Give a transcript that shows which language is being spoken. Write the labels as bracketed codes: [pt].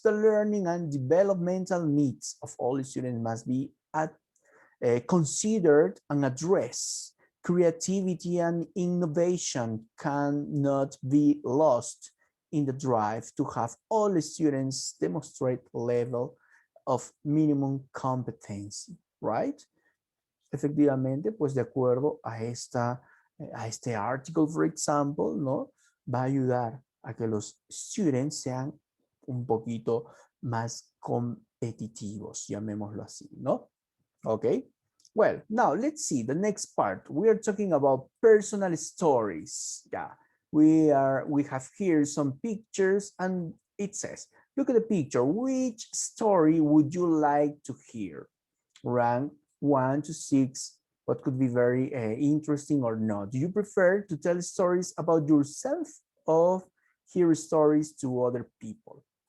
[en] The learning and developmental needs of all students must be considered and addressed. Creativity and innovation cannot be lost in the drive to have all students demonstrate level of minimum competency, right? [es] Efectivamente, pues de acuerdo a este artículo, [en] for example, [es] ¿no? Va a ayudar a que los students sean un poquito más competitivos, llamémoslo así, ¿no? [en] Okay. Well, now let's see the next part. We are talking about personal stories. Yeah, we have here some pictures and it says, look at the picture. Which story would you like to hear? Rank 1 to 6. What could be very interesting or not? Do you prefer to tell stories about yourself or hear stories to other people?